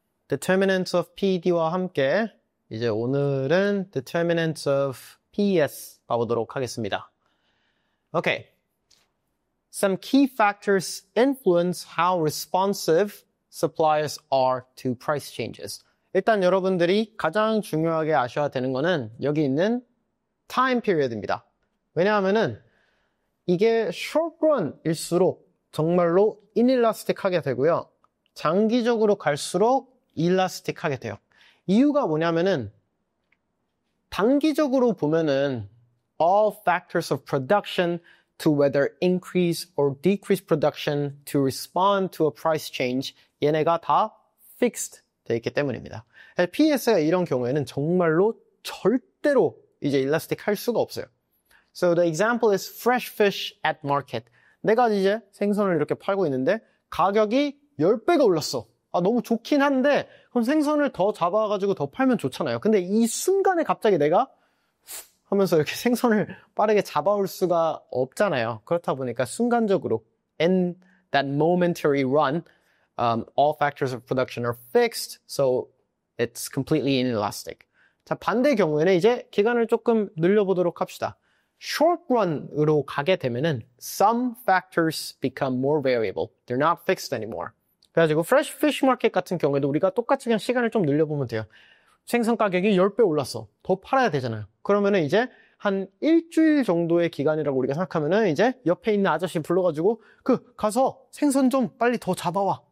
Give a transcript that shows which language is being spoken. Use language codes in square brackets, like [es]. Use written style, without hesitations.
[ko] Determinants of PED와 함께 이제 오늘은 Determinants of PES 봐보도록 하겠습니다. [en] Okay. Some key factors influence how responsive suppliers are to price changes. [ko] 일단 여러분들이 가장 중요하게 아셔야 되는 거는 여기 있는 time period입니다. 왜냐하면은 이게 short run일수록 정말로 inelastic하게 되고요. 장기적으로 갈수록 elastic하게 돼요. 이유가 뭐냐면은 단기적으로 보면은 [en] all factors of production to whether increase or decrease production to respond to a price change [ko] 얘네가 다 fixed 돼 있기 때문입니다. PES가 이런 경우에는 정말로 절대로 이제 elastic 할 수가 없어요. [en] So the example is fresh fish at market. [ko] 내가 이제 생선을 이렇게 팔고 있는데 가격이 10배가 올랐어. 너무 좋긴 한데 그럼 생선을 더 잡아가지고 더 팔면 좋잖아요. 근데 이 순간에 갑자기 내가 하면서 이렇게 생선을 빠르게 잡아올 수가 없잖아요. 그렇다 보니까 순간적으로 [en] in that momentary run, all factors of production are fixed, so it's completely inelastic. [ko] 자, 반대 경우에는 이제 기간을 조금 늘려보도록 합시다. [en] short run으로 [ko] 가게 되면은 [en] some factors become more variable. They're not fixed anymore. [ko] 그래가지고 fresh fish market 같은 경우에도 우리가 똑같이 그냥 시간을 좀 늘려보면 돼요. 생선 가격이 10배 올랐어. 더 팔아야 되잖아요. 그러면은 이제 한 일주일 정도의 기간이라고 우리가 생각하면은 이제 옆에 있는 아저씨 불러가지고 가서 생선 좀 빨리 더 잡아와.